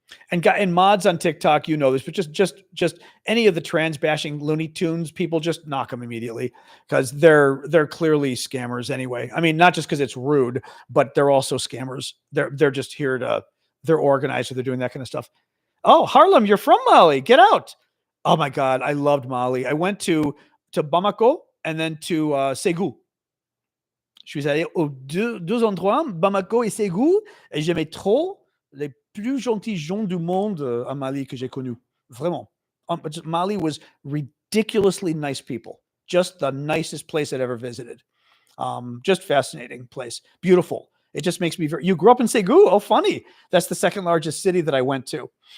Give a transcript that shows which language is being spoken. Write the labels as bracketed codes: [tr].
[en] And mods on TikTok, this, but just any of the trans bashing Looney Tunes people, just knock them immediately because they're clearly scammers anyway. I mean, not just because it's rude, but they're also scammers. They're just here they're organized, or they're doing that kind of stuff. "Oh, Harlem, you're from Mali. Get out." Oh my God, I loved Mali. I went to Bamako and then to Ségou. [fr] Je suis allé aux deux endroits, Bamako et Ségou, et j'aimais trop les plus gentils gens du monde à Mali que j'ai connu. Vraiment. [en] Mali was ridiculously nice people. Just the nicest place I'd ever visited. Just fascinating place. Beautiful. It just makes me you grew up in Ségou? Oh, funny. That's the second largest city that I went to.